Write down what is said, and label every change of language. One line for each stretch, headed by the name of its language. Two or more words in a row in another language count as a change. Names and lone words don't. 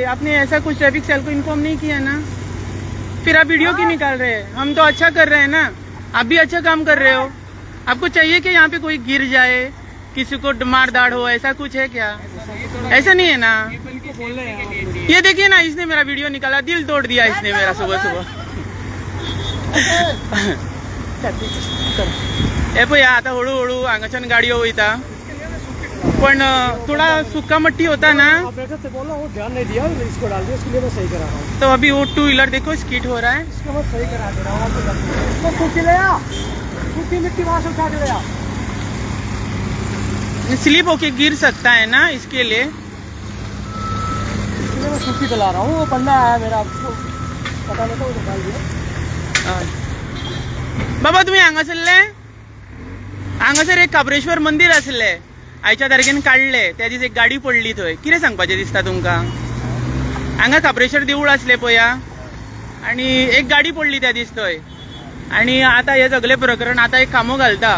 Hindi: आपने ऐसा कुछ ट्रैफिक सेल को इन्फॉर्म नहीं किया ना, फिर आप वीडियो क्यों निकाल रहे हैं? हम तो अच्छा कर रहे हैं ना, आप भी अच्छा काम कर रहे हो. आपको चाहिए कि यहाँ पे कोई गिर जाए, किसी को मार दाड़ हो, ऐसा कुछ है क्या? ऐसा नहीं है ना. ये देखिए ना, इसने मेरा वीडियो निकाला, दिल तोड़ दिया इसने मेरा सुबह.
Konkani: हे पळया, आता हळूहळू हांगाच्यान गाडयो वयता.
Hindi: पण थोड़ा सूखा मट्टी होता ना, ऑपरेटर से बोलो, वो ध्यान नहीं दिया, इसको डाल दिया, इसके लिए मैं सही करा रहा हूँ. तो अभी वो
English: two wheeler
Hindi: देखो स्कीड हो रहा है. इसको मैं सही करा दे रहा हूँ. सूखी ले आ, सूखी मिट्टी वहां से उठा के ले आ। स्लिप होके गिर सकता है ना, इसके लिए मैं सूखी चला रहा हूँ। वो बंदा आया मेरा, पता नहीं था, वो निकाल दिया।
Konkani: बाबा तुम्ही हांगासरले, हांगासर एक काब्रेश्वर मंदिर आसले, आयच्या तारखेन काढले, त्या दिस एक गाडी पडली थंय, कितें सांगपाचें दिसता तुमकां? हांगा काब्रेश्वर देवूळ आसलें पया, आनी एक गाडी पडली त्या दीस थंय, आनी आतां हे सगळें प्रकरण आतां एक कामो घालता।